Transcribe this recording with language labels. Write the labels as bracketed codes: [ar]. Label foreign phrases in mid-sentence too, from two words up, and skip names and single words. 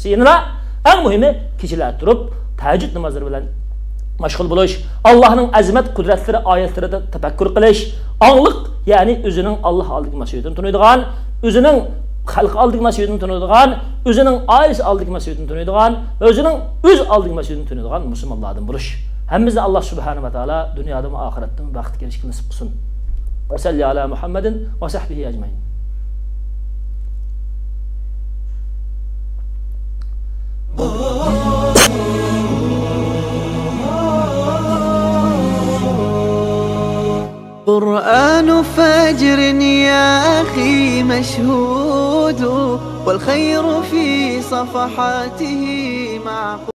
[uz] Yana eng muhimi kechilar turib tahajjud namozlari bilan mashg'ul bo'lish, Allohning azmat qudratlari oyatlarida tafakkur qilish, onglik, ya'ni o'zining Alloh oldidagi mas'uliyatini tunaydigan, o'zining xalq oldidagi mas'uliyatini tunaydigan, o'zining oilasi oldidagi mas'uliyatini tunaydigan va o'zining o'z oldidagi mas'uliyatini tunaydigan musulmonlardan bo'lish. Hammamizni Alloh [ar] سبحانه وتعالى [uz] dunyoda va oxiratda baxtga erishishni nasib qilsin. [ar] وصلى الله على محمد وصحبه أجمعين. قرآن فجر يا أخي مشهود والخير في صفحاته معقود.